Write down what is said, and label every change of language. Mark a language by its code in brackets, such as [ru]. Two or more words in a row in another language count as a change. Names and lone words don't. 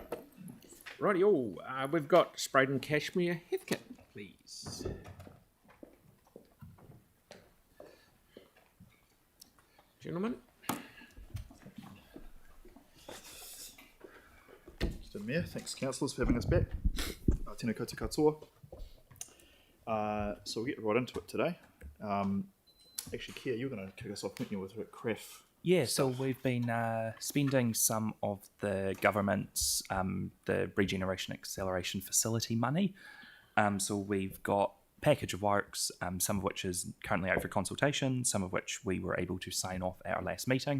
[en] Rightio, we've got Spraden Cashmere Heathcote, please. Gentlemen. Mr. Mayor, thanks councillors for having us back. [mi] Tēnā koutou katoa. [en] So we'll get right into it today. Actually, Kia, you're going to kick us off, weren't you, with CRAF? Yeah, so we've been spending some of the government's, the Regeneration Acceleration Facility money. So we've got a package of works, some of which is currently out for consultation, some of which we were able to sign off at our last meeting.